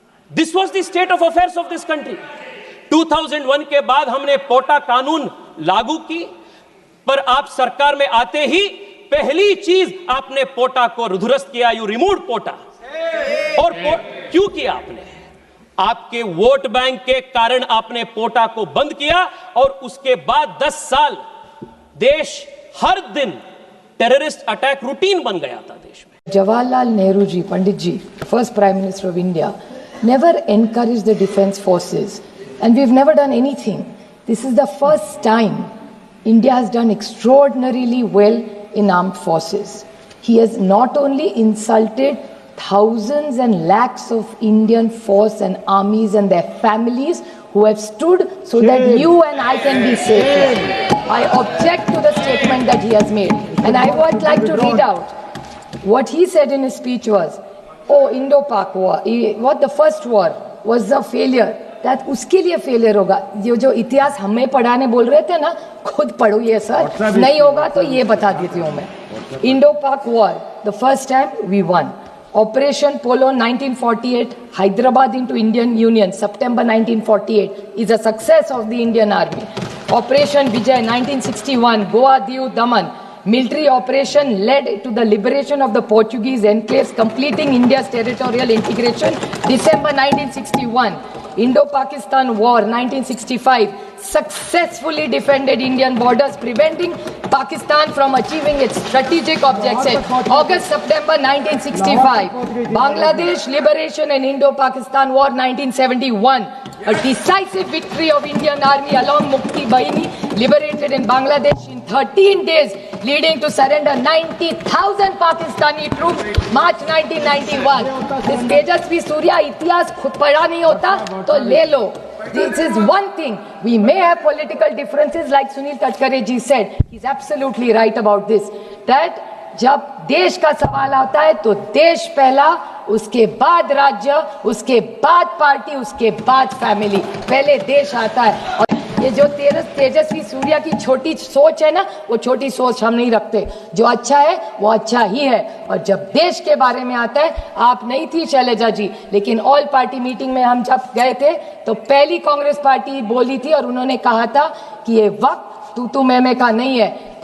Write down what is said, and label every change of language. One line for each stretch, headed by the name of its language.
English: This was the state of affairs of this country.
Hindi: 2001 के बाद हमने पोटा कानून लागू की, पर आप सरकार में आते ही पहली चीज आपने पोटा को दुरुस्त किया,
English: You removed POTA.
Hindi: और क्यों किया आपने? आपके वोट बैंक के कारण आपने पोटा को बंद किया, और उसके बाद 10 साल देश हर दिन टेररिस्ट अटैक रूटीन बन गया था देश में।
English: Jawaharlal Nehru ji, Pandit ji, first Prime Minister of India, never encouraged the defense forces, and we've never done anything. This is the first time India has done extraordinarily well in armed forces. he has not only insulted thousands and lakhs of Indian force and armies and their families who have stood so that you and I can be safe. I object to the statement that he has made. And I would like to read out what he said in his speech was, oh, Indo-Pak war, what the first war was a failure. That
Hindi: उसके लिए failure होगा. ये जो इतिहास हमें पढ़ाने बोल रहे थे ना, खुद पढ़ो ये सर. नहीं होगा तो ये बता देती हूँ मैं.
English: Indo-Pak war, the first time we won. Operation Polo 1948, Hyderabad into Indian Union, September 1948, is a success of the Indian Army. Operation Vijay 1961, Goa, Diu, Daman, military operation led to the liberation of the Portuguese enclaves, completing India's territorial integration, December 1961. Indo-Pakistan War 1965 successfully defended Indian borders, preventing Pakistan from achieving its strategic objectives. August-September 1965. Bangladesh liberation and Indo-Pakistan War 1971. A decisive victory of Indian Army along Mukti Bahini, liberated in Bangladesh in 13 days, leading to surrender 90,000 Pakistani troops, March 1991. This
Hindi: Tejasvi Surya इतिहास खुद पढ़ा नहीं होता तो ले लो.
English: This is one thing. We may have political differences, like Sunil Tadkare ji said. He's absolutely right about this. That
Hindi: जब देश का सवाल आता है तो देश पहला, उसके बाद राज्य, उसके बाद पार्टी, उसके बाद फैमिली. पहले देश आता है. और ये जो तेजस्वी सूर्या की छोटी सोच है ना, वो छोटी सोच हम नहीं रखते. जो अच्छा है वो अच्छा ही है. और जब देश के बारे में आता है, आप नहीं थी शैलजा जी, लेकिन ऑल पार्टी मीटिंग में हम जब गए थे तो पहली कांग्रेस पार्टी बोली थी और उन्होंने कहा था कि ये वक्त तू मैं का नहीं है.